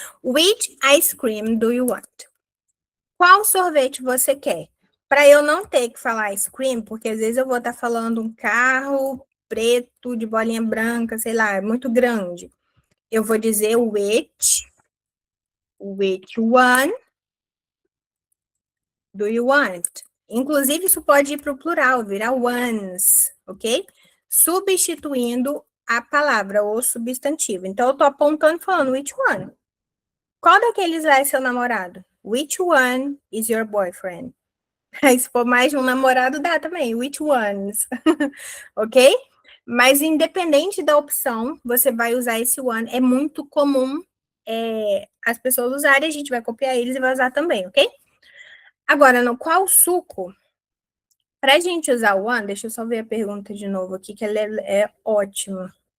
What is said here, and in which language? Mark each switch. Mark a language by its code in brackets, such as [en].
[en] Which ice cream do you want? [pt] Qual sorvete você quer? Para eu não ter que falar ice cream, porque às vezes eu vou estar falando um carro preto de bolinha branca, sei lá, é muito grande. Eu vou dizer [en] which one do you want? [pt] Inclusive, isso pode ir para o plural, virar ones, ok? Substituindo a palavra ou substantivo. Então, eu estou apontando e falando [en] which one. [pt] Qual daqueles é seu namorado? [en] Which one is your boyfriend? [pt] Aí, se for mais de um namorado, dá também. [en] Which ones? [pt] Ok? Mas independente da opção, você vai usar esse one. É muito comum as pessoas usarem, a gente vai copiar eles e vai usar também, ok? Agora, no qual suco? Para a gente usar o one, deixa eu só ver a pergunta de novo aqui, que ela é ótima.